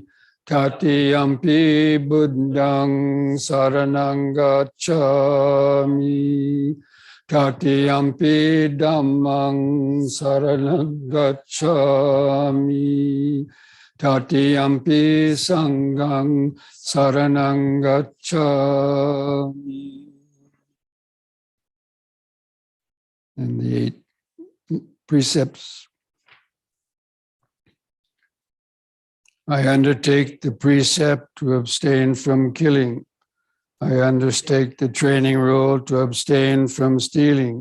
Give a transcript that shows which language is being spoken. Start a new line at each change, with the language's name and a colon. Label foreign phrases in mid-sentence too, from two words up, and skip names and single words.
Pali: Tatiyampi buddhang saranang gacchami. Tatiyampi dhammang saranang gacchami. Tatiyampi sanghang saranang gacchami.
English: And the 8 precepts. I undertake the precept to abstain from killing. I undertake the training rule to abstain from stealing.